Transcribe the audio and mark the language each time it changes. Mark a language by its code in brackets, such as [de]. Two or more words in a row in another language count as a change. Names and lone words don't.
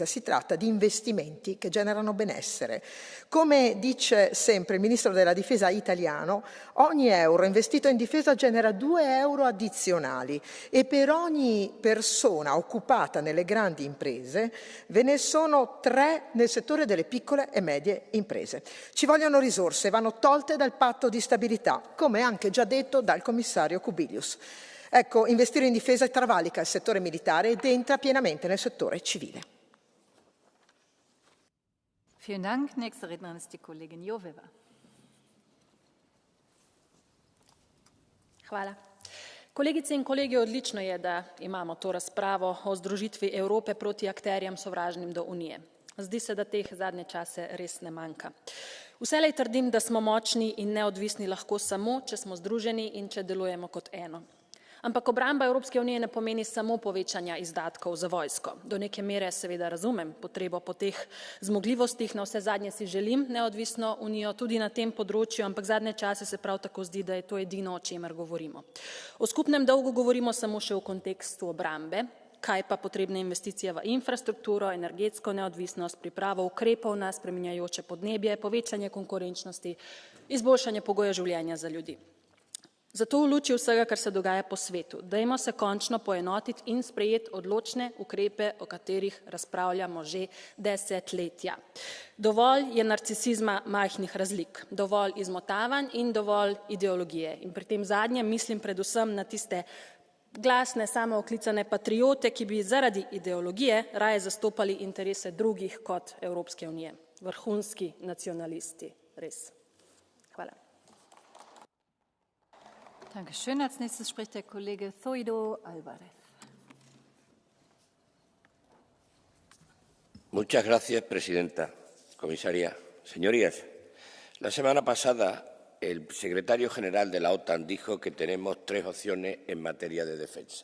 [it] Si tratta di investimenti che generano benessere. Come dice sempre il Ministro della Difesa italiano, ogni euro investito in difesa genera 2 euro addizionali e per ogni persona occupata nelle grandi imprese ve ne sono 3 nel settore delle piccole e medie imprese. Ci vogliono risorse, vanno tolte dal patto di stabilità, come anche già detto dal commissario Kubilius. Ecco, investire in difesa travalica il settore militare ed entra pienamente nel settore civile. [de] Vielen Dank. Nächste Rednerin ist die Kollegin Joveva. [sl] Hvala. Kolegice in kolegi, odlično je, da imamo to razpravo o združitvi Evrope proti akterjem sovražnim do Unije. Zdi se, da teh zadnje čase res ne manjka. Vselej trdim, da smo močni in neodvisni lahko samo, če smo združeni in če delujemo kot eno. Ampak obramba Evropske unije ne pomeni samo povečanja izdatkov za vojsko. Do neke mere seveda razumem potrebo po teh zmogljivostih, na vse zadnje si želim neodvisno unijo tudi na tem področju, ampak zadnje čase se prav tako zdi, da je to edino, o čemer govorimo. O skupnem dolgu govorimo samo še v kontekstu obrambe, kaj pa potrebne investicije v infrastrukturo, energetsko neodvisnost, pripravo ukrepov na spreminjajoče podnebje, povečanje konkurenčnosti, izboljšanje pogoja življenja za ljudi. Zato v luči vsega, kar se dogaja po svetu, dajmo se končno poenotiti in sprejeti odločne ukrepe, o katerih razpravljamo že desetletja. Dovolj je narcisizma majhnih razlik, dovolj izmotavanj in dovolj ideologije. In pri tem zadnjem mislim predvsem na tiste glasne, samooklicane patriote, ki bi zaradi ideologije raje zastopali interese drugih kot Evropske unije. Vrhunski nacionalisti, res. Hvala. [de] Dankeschön. Als nächstes spricht der Kollege Zoido Alvarez. [es] Muchas gracias, presidenta, comisaria. Señorías, la semana pasada el secretario general de la OTAN dijo que tenemos 3 opciones en materia de defensa.